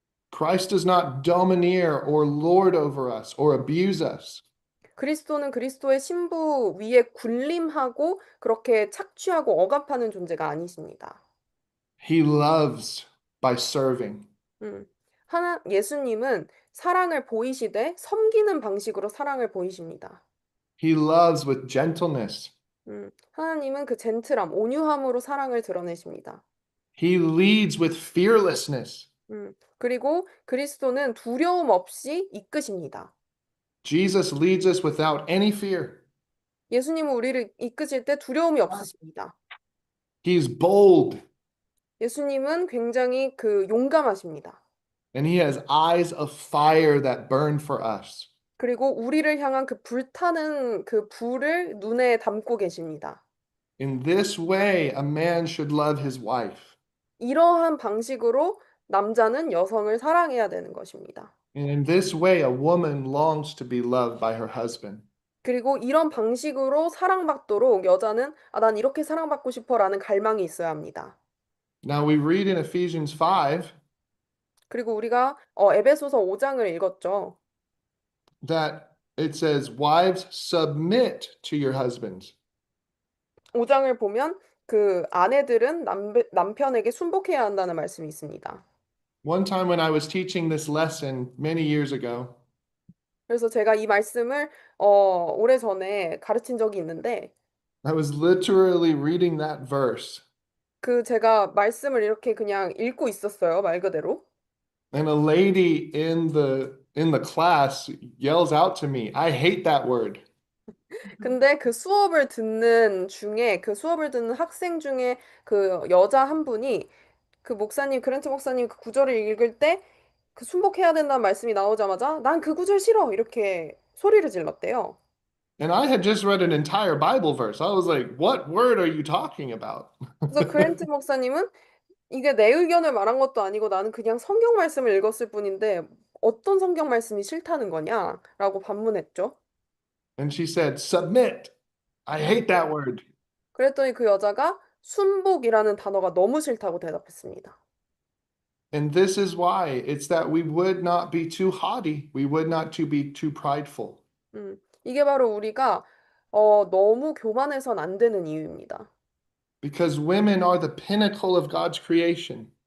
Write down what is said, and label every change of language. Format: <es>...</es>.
<en>Christ does not domineer or lord over us or abuse us.</en> <ko>그리스도는 그리스도의 신부 위에 군림하고 그렇게 착취하고 억압하는 존재가 아니십니다.</ko> <en>He loves by serving. 음.</en> <ko>예수님은 사랑을 보이시되 섬기는 방식으로 사랑을 보이십니다.</ko> <en>He loves with gentleness.</en> <ko>하나님은 그 젠틀함, 온유함으로 사랑을 드러내십니다.</ko> <en>He leads with fearlessness.</en> <ko>그리고 그리스도는 두려움 없이 이끄십니다.</ko> <en>Jesus leads us without any fear.</en> <ko>예수님은 우리를 이끄실 때 두려움이 없으십니다.</ko> <en>He's bold</en> <ko>예수님은 굉장히 용감하십니다.</ko> <en>and he has eyes of fire that burn for us.</en> <ko>그리고 우리를 향한 그 불타는 그 불을 눈에 담고 계십니다.</ko> <en>In this way, a man should love his wife.</en> <ko>이러한 방식으로 남자는 여성을 사랑해야 되는 것입니다.</ko> <en>And in this way, a woman longs to be loved by her husband.</en> <ko>그리고 이런 방식으로 사랑받도록 여자는 난 이렇게 사랑받고 싶어라는 갈망이 있어야 합니다.</ko> <en>Now we read in Ephesians 5</en> <ko>그리고 우리가 에베소서 5장을 읽었죠.</ko> <en>that it says, Wives, submit to your husbands.</en> <ko>5장을 보면 그 아내들은 남편에게 순복해야 한다는 말씀이 있습니다.</ko> <en>One time when I was teaching this lesson many years ago,</en> <ko>그래서 제가 이 말씀을 오래전에 가르친 적이 있는데</ko> <en>I was literally reading that verse.</en> <ko>제가 말씀을 이렇게 그냥 읽고 있었어요, 말 그대로.</ko> <en>And a lady in the class yells out to me, I hate that word.</en> <ko>근데 그 수업을 듣는 학생 중에 그 여자 한 분이 그랜트 목사님 그 구절을 읽을 때 그 순복해야 된다는 말씀이 나오자마자 난 그 구절 싫어! 이렇게 소리를 질렀대요.</ko> <en>And I had just read an entire Bible verse. I was like, what word are you talking about?</en> <ko>그래서 그랜트 목사님은 이게 내 의견을 말한 것도 아니고 나는 그냥 성경 말씀을 읽었을 뿐인데 어떤 성경 말씀이 싫다는 거냐라고 반문했죠.</ko> <en>And she said, submit. I hate that word.</en> <ko>그랬더니 그 여자가 순복이라는 단어가 너무 싫다고 대답했습니다.</ko> <en>And this is why it's that we would not be too haughty. We would not to be too prideful.</en> <ko>이게 바로 우리가 너무 교만해선 안 되는 이유입니다.</ko> <en>Because women are the pinnacle of God's creation.</en>